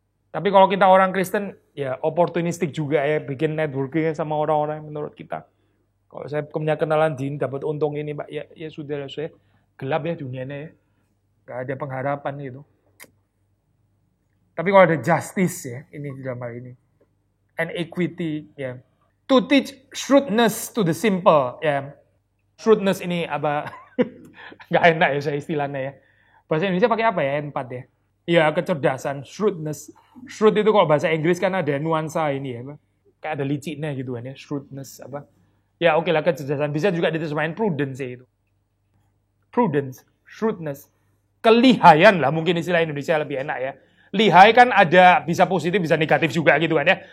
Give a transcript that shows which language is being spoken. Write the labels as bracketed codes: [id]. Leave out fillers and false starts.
[id] Tapi kalau kita orang Kristen ya opportunistik juga ya bikin networking sama orang-orang menurut kita. Kalau saya punya kenalan din dapat untung ini Pak ya sudah saya gelap ya dunianya ya. Gak ada pengharapan gitu. Tapi kalau ada justice ya ini dalam hal ini and equity ya. [en] To teach shrewdness to the simple, ya. [id] Shrewdness ini apa? Nggak enak ya saya istilahnya ya. Bahasa Indonesia pakai apa ya? Empat ya. Ya kecerdasan, shrewdness. Shrewd itu kalau bahasa Inggris kan ada nuansa ini ya. Kayak ada liciknya gitu kan ya. Shrewdness apa? Ya oke lah kecerdasan. Bisa juga diterjemahin prudence ya itu. Prudence, shrewdness. Kelihayan lah mungkin istilah Indonesia lebih enak ya. Lihai kan ada bisa positif bisa negatif juga gitu kan ya.